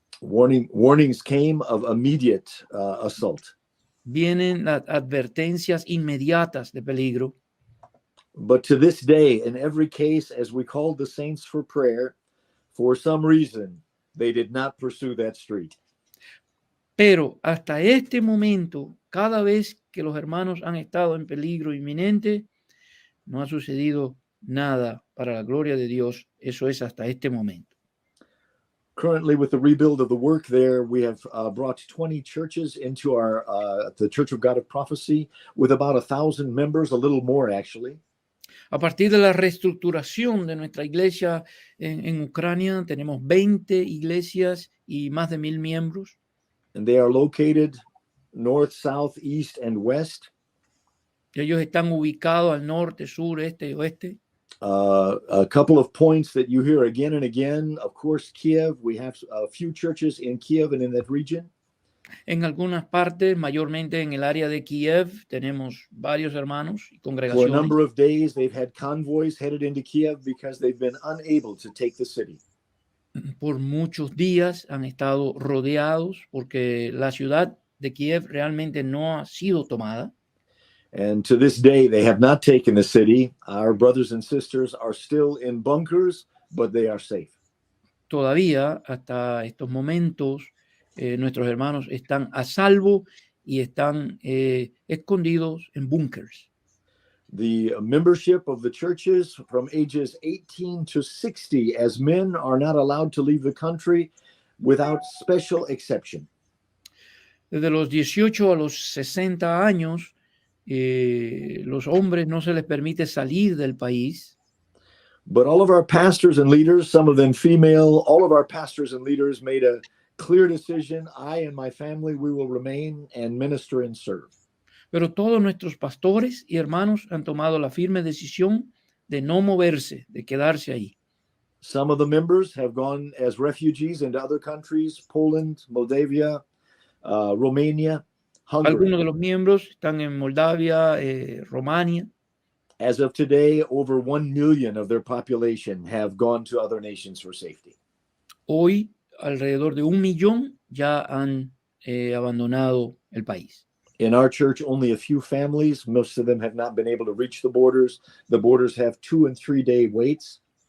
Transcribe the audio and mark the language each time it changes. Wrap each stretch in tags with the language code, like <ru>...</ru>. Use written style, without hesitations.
<en>Warnings came of immediate assault.</en> <es>Vienen las advertencias inmediatas de peligro.</es> <en>But to this day, in every case, as we called the saints for prayer, for some reason, they did not pursue that street.</en> <es>Pero hasta este momento, cada vez que los hermanos han estado en peligro inminente, no ha sucedido nada para la gloria de Dios. Eso es hasta este momento.</es> <en>Currently, with the rebuild of the work there, we have brought 20 churches into the Church of God of Prophecy with about 1,000 members, a little more actually.</en> <es>A partir de la reestructuración de nuestra iglesia en Ucrania, tenemos 20 iglesias y más de 1,000 miembros.</es> <en>And they are located north, south, east, and west.</en> <es>Ellos están ubicados al norte, sur, este y oeste.</es> <en>A couple of points that you hear again and again. Of course, Kiev. We have a few churches in Kiev and in that region.</en> <es>En algunas partes, mayormente en el área de Kiev, tenemos varios hermanos y</es> <en>For a</en> <es>congregaciones.</es> <en>number of days, they've had convoys headed into Kiev because they've been unable to take the city.</en> <es>Por muchos días han estado rodeados porque la ciudad de Kiev realmente no ha sido tomada.</es> <en>And to this day, they have not taken the city. Our brothers and sisters are still in bunkers, but they are safe.</en> <es>Todavía, hasta estos momentos, nuestros hermanos están a salvo y están escondidos en búnkers.</es> <en>The membership of the churches from ages 18 to 60 as men are not allowed to leave the country without special exception.</en> <es>Desde los 18 a los 60 años, los hombres no se les permite salir del país.</es> <en>But all of our pastors and leaders, some of them female, all of our pastors and leaders made a clear decision. I and my family, we will remain and minister and serve.</en> <es>Pero todos nuestros pastores y hermanos han tomado la firme decisión de no moverse, de quedarse ahí.</es> <en>Some of the members have gone as refugees into other countries, Poland, Moldavia, Romania, Hungary.</en> <es>Algunos de los miembros están en Moldavia, Rumania.</es> <en>As of today, over 1 million of their population have gone to other nations for safety.</en> <es>Hoy, alrededor de 1 millón ya han abandonado el país.</es> <en>In our church, only a few families, most of them have not been able to reach the borders. The borders have 2 and 3 day waits.</en>